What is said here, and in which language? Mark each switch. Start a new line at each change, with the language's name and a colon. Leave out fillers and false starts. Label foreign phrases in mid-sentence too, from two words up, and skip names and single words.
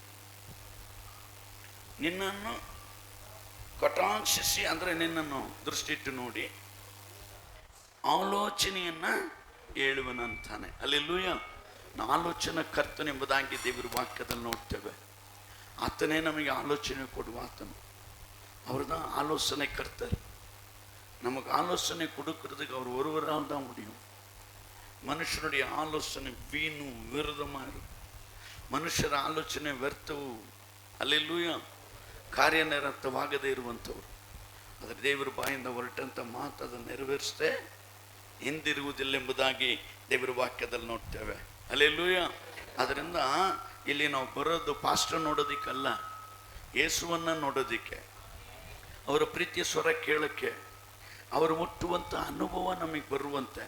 Kannada: ನಿನ್ನನ್ನು ಕಟಾಕ್ಷಿಸಿ ಅಂದರೆ ನಿನ್ನನ್ನು ದೃಷ್ಟಿಟ್ಟು ನೋಡಿ ಆಲೋಚನೆಯನ್ನ ಹೇಳುವನಂತಾನೆ. ಹಲ್ಲೆಲೂಯಾ. ಆಲೋಚನಾ ಕರ್ತನೆಂಬುದಾಗಿ ದೇವರ ವಾಕ್ಯದಲ್ಲಿ ನೋಡ್ತೇವೆ. ಆತನೇ ನಮಗೆ ಆಲೋಚನೆ ಕೊಡುವ ಆತನು. ಅವ್ರದ ಆಲೋಚನೆ ಕರ್ತರು.
Tamil: நமக்கு ஆலோசனை கொடுக்கறதுக்கு அவர் ஒருவரால் தான் முடியும். மனுஷனுடைய ஆலோசனை வீணும் விரதமாக இருக்கும்.
Kannada: ಮನುಷ್ಯರ ಆಲೋಚನೆ ವ್ಯರ್ಥವು, ಹಲ್ಲೆಲೂಯಾ, ಕಾರ್ಯನಿರತವಾಗದೇ ಇರುವಂಥವ್ರು. ಆದರೆ ದೇವರ ಬಾಯಿಂದ ಹೊರಟಂಥ ಮಾತು ಅದನ್ನು ನೆರವೇರಿಸದೆ ಹಿಂದಿರುವುದಿಲ್ಲ ಎಂಬುದಾಗಿ ದೇವರ ವಾಕ್ಯದಲ್ಲಿ ನೋಡ್ತೇವೆ. ಹಲ್ಲೆಲೂಯಾ. ಅದರಿಂದ ಇಲ್ಲಿ ನಾವು ಬರೋದು ಪಾಸ್ಟರ್ ನೋಡೋದಿಕ್ಕಲ್ಲ, ಯೇಸುವನ್ನು ನೋಡೋದಿಕ್ಕೆ, ಅವರ ಪ್ರೀತಿಯ ಸ್ವರ ಕೇಳೋಕ್ಕೆ, ಅವರು ಮುಟ್ಟುವಂಥ ಅನುಭವ ನಮಗೆ ಬರುವಂತೆ.